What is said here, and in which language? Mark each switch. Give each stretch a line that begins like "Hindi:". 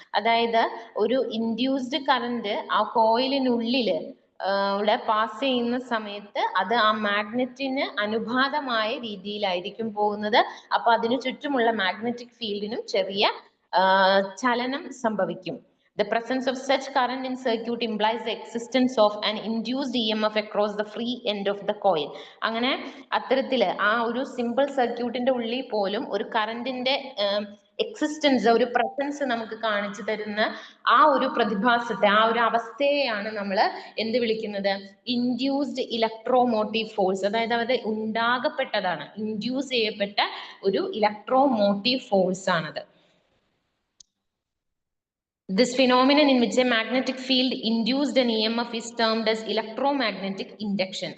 Malayalam: അതായത് ഒരു induced current ആ കോയിലിനുള്ളില് പാസ് ചെയ്യുന്ന സമയത്ത് അത് ആ മാഗ്നറ്റിന് അനുപാതമായ രീതിയിലായിരിക്കും പോകുന്നത്. അപ്പൊ അതിനു ചുറ്റുമുള്ള മാഗ്നറ്റിക് ഫീൽഡിനും ചെറിയ ചലനം സംഭവിക്കും.
English: The presence of such current in circuit implies the existence of an induced EMF across the free end of the coil.
Malayalam: അങ്ങനെ അത്തരത്തില് ആ ഒരു സിമ്പിൾ സർക്യൂട്ടിന്റെ ഉള്ളിൽ പോലും ഒരു കറന്റിന്റെ എക്സിസ്റ്റൻസ്, ഒരു പ്രസൻസ് നമുക്ക് കാണിച്ചു തരുന്ന ആ ഒരു പ്രതിഭാസത്തെ, ആ ഒരു അവസ്ഥയെയാണ് നമ്മൾ എന്ത് വിളിക്കുന്നത്? Induced electromotive force. അതായത് അവരുടെ ഉണ്ടാകപ്പെട്ടതാണ്, ഇൻഡ്യൂസ് ചെയ്യപ്പെട്ട ഒരു ഇലക്ട്രോമോട്ടീവ് ഫോഴ്സ് ആണത്.
English: This phenomenon in which a magnetic field induced an EMF is termed as electromagnetic induction.